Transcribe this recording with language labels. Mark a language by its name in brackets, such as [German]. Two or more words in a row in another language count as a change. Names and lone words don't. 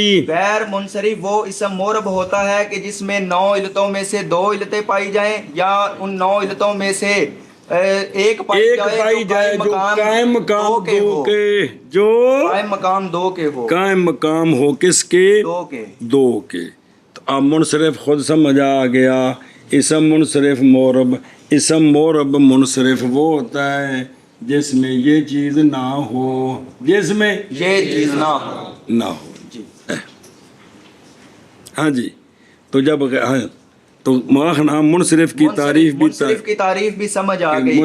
[Urdu] غیر منصرف وہ اسم مورب ہوتا ہے کہ جس میں 9 علتوں میں سے 2 علتیں پائی جائیں یا ان 9 علتوں میں سے ایک پائی جائے جو قائم مقام 2 کے ہو۔ قائم مقام ہو کس کے؟ 2 کے۔ تو اب منصرف خود سمجھ آ گیا۔ اسم منصرف مورب، اسم مورب منصرف وہ ہوتا ہے جس میں یہ چیز نہ ہو، جس میں یہ چیز نہ ہو. نہ ہو. جی ہاں جی. تو جب ہاں تو ماخنا منصرف کی تعریف بھی منصرف کی تعریف بھی سمجھ آ گئی